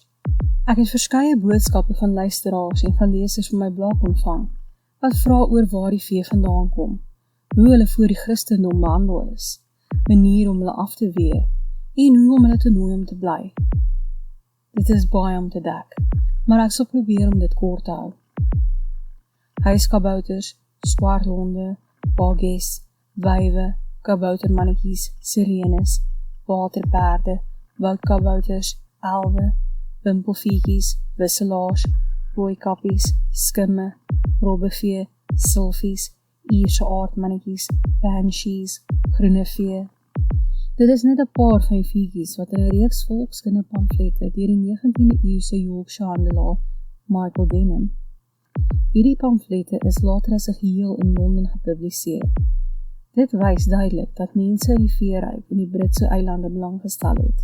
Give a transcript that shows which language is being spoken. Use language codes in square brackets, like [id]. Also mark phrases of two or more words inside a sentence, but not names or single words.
[af] Ek het verskeie boodskappe van luisteraars en van lesers van my blog ontvang, wat vra oor waar die vee vandaan kom, hoe hulle voor die Christendom behandel is, manier om hulle af te weer, en hoe om hulle te nooi om te bly. Dit is baie om te dek, maar ek sal probeer om dit kort te hou. Huiskabouters, swarthonde, baggies, wywe, kaboutermannetjies, sirenes, waterperde, woudkabouters, elwe, wimpelvieetjies, wisselaars, rooikappies, skimme, robbevee, silfies, Ierse aardmannetjies, banshees, groene vee. Dit is net 'n paar van die vieetjies wat in 'n reeks volkskunde pamflette deur die 19de eeuse Yorkshire handelaar Michael Denham. Hierdie pamflette is later as 'n geheel in Londen gepubliseer. Dit wys duidelik dat mense uit die veeryk in die Britse eilande belang gestel het.